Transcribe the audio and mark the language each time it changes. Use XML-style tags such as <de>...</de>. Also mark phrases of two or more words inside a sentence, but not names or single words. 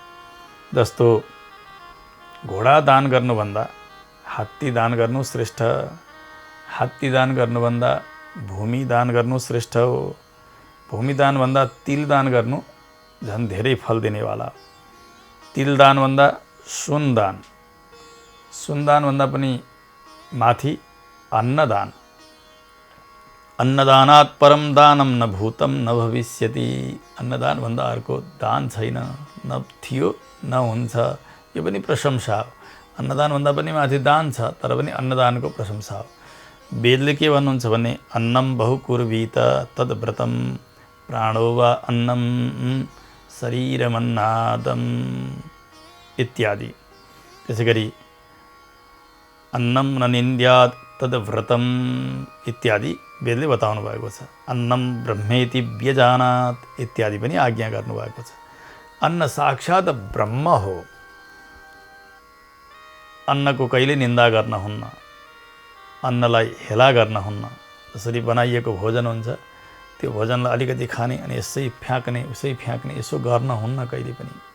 <ne>जस्तो घोडा दान गर्नुभन्दा हात्ती दान गर्नु श्रेष्ठ, हात्ती दान गर्नुभन्दा भूमि दान गर्नु श्रेष्ठ हो, भूमि दानभन्दा तिल दान गर्नु झन् धेरै फल दिनेवाला। तिल दानभन्दा सुनदान, सुनदानभन्दा पनि माथि अन्नदान।</ne> <sa>अन्नदानात् परम दानम न भूतम न भविष्यति।</sa> <ne>अन्नदानभन्दा अर्को दान छैन, न थियो न हुन्छ। यो पनि प्रशंसा हो। अन्नदानभन्दा पनि माथि दान छ, तर पनि अन्नदानको प्रशंसा हो। वेदले के भन्नुहुन्छ भने</ne> <sa>अन्नम बहुकुर्वीत तद्व्रतम प्राणो वा अन्नम शरीरमन्नादम।</sa> <ne>इत्यादि। त्यसै गरी</ne> <sa>अन्नम न निन्द्यात् तद व्रतम</sa> <ne>इत्यादि वेदले बताउनु भएको छ।</ne> <sa>अन्नम ब्रह्मेति व्यजानात्</sa> <ne>इत्यादि पनि आज्ञा गर्नुभएको छ। अन्न साक्षात् ब्रह्म हो। अन्नको कहिले निन्दा गर्न हुन्न, अन्नलाई हेला गर्न हुन्न। जसरी बनाइएको भोजन हुन्छ, त्यो भोजनलाई अलिकति खाने अनि यसै फ्याँक्ने उसै फ्याँक्ने यसो गर्न हुन्न कहिले पनि।</ne>